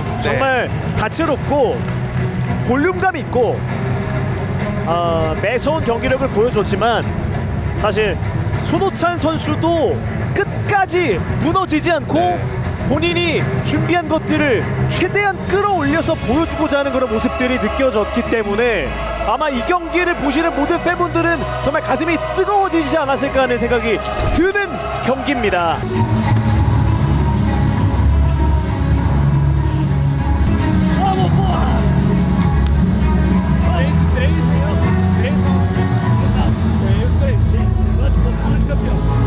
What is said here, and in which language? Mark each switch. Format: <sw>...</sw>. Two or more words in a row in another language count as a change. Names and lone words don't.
<ko>정말 다채롭고 볼륨감 있고 매서운 경기력을 보여줬지만 사실 손호찬 선수도 끝까지 무너지지 않고 본인이 준비한 것들을 최대한 끌어올려서 보여주고자 하는 그런 모습들이 느껴졌기 때문에 아마 이 경기를 보시는 모든 팬분들은 정말 가슴이 뜨거워지지 않았을까 하는 생각이 드는 경기입니다.</ko> <pt>Vamos, porra! Três, exato. É os três, sim. Quanto postura de campeão.</pt>